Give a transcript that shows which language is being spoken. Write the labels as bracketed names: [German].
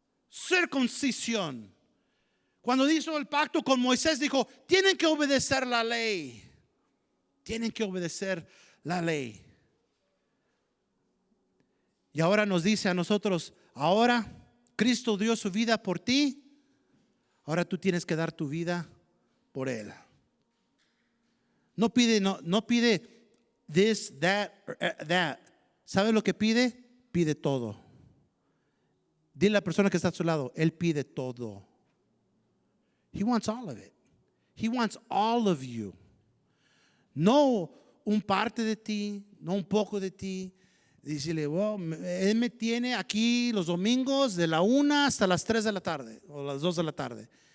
[Spanish] Circuncisión. Cuando hizo el pacto con Moisés, dijo: tienen que obedecer la ley. Tienen que obedecer la ley. Y ahora nos dice a nosotros: ahora Cristo dio su vida por ti. Ahora tú tienes que dar tu vida por Él. No pide [English] this, that, or that. [Spanish] ¿Sabe lo que pide? Pide todo. Dile a la persona que está a su lado: Él pide todo. [English] He wants all of it. He wants all of you. [Spanish] No un parte de ti, no un poco de ti. Dícele: Él me tiene aquí los domingos de la 1 hasta las 3 de la tarde o las 2 de la tarde.